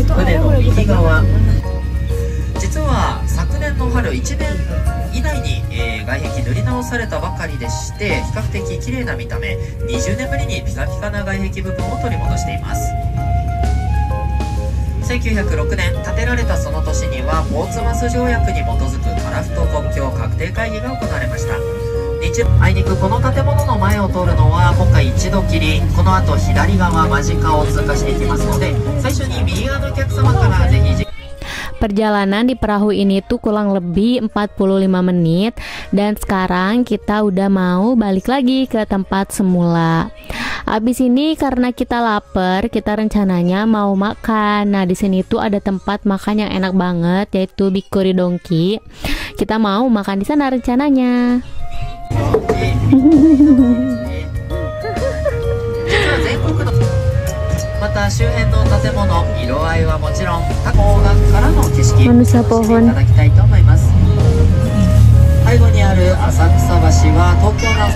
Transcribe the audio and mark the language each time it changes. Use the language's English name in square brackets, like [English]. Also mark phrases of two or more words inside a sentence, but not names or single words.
[Japanese] 船の右側、実は昨年の春1年以内に、外壁塗り直されたばかりでして、比較的綺麗な見た目、20年ぶりにピカピカな外壁部分を取り戻しています。1906年建てられたその年にはポーツマス条約に基づく樺太国境画定会議が行われました。あいにくこの建物の前を通るのは今回一度きり。この後左側間近を通過していきますので、最初に右側のお客様からぜひ。 [Indonesian] Perjalanan di perahu ini tuh kurang lebih 45 menit dan sekarang kita udah mau balik lagi ke tempat semula. Abis ini karena kita lapar, kita rencananya mau makan. Nah, di sini tuh ada tempat makan yang enak banget yaitu Bikuri Donki. Kita mau makan di sana rencananya. [Japanese] また周辺の建物、色合いはもちろん多方角からの景色を楽しんでいただきたいと思います。背後にある浅草橋は東京の